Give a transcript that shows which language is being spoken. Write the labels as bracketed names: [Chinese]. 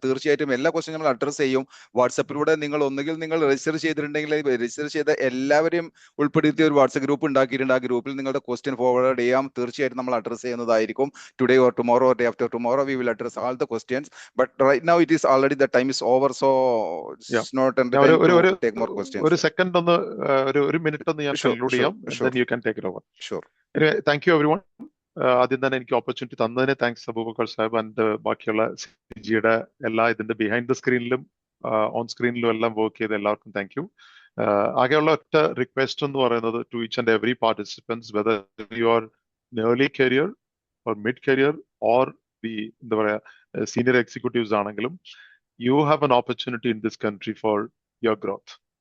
[Malayalam] തീർച്ചയായിട്ടും എല്ലാ ക്വസ്റ്റ്യൻ നമ്മൾ അഡ്രസ് ചെയ്യും. വാട്സപ്പിലൂടെ നിങ്ങൾ ഒന്നുകിൽ നിങ്ങൾ രജിസ്റ്റർ ചെയ്തിട്ടുണ്ടെങ്കിൽ രജിസ്റ്റർ ചെയ്ത എല്ലാവരെയും ഉൾപ്പെടുത്തിയ ഒരു വാട്സപ്പ് ഗ്രൂപ്പ് ഉണ്ടാക്കിയിട്ടുണ്ട്. ആ ഗ്രൂപ്പിൽ നിങ്ങളുടെ ക്വസ്റ്റ്യൻ ഫോർവേഡ് ചെയ്യാം. തീർച്ചയായിട്ടും നമ്മൾ അഡ്രസ് ചെയ്യുന്നതായിരിക്കും. [English] Today or tomorrow or day after tomorrow we will address all the questions. But right now it is already the time is over, so it's not take more questions. [Malayalam] ഒരു second ഒന്ന് ഒരു minute ഒന്ന് ഞാൻ conclude ചെയ്യാം. [English] Then you can take it over. Sure. Anyway, thank you everyone. [Malayalam] ആദ്യം തന്നെ എനിക്ക് opportunity തന്നതിന് താങ്ക്സ് അബൂബക്കർ സാഹിബ് ആൻഡ് ബാക്കിയുള്ള സിജിയുടെ എല്ലാ ഇതിന്റെ ബിഹൈൻഡ് ദ സ്ക്രീനിലും ഓൺ സ്ക്രീനിലും എല്ലാം വർക്ക് ചെയ്ത എല്ലാവർക്കും [English] Thank you. [Malayalam] ആകെയുള്ള ഒറ്റ റിക്വസ്റ്റ് എന്ന് പറയുന്നത് [English] to each and every participants, whether you are in early career or mid career or [Malayalam] എന്താ പറയാ [English] Senior executives ആണെങ്കിലും, you have an opportunity in this country for your growth.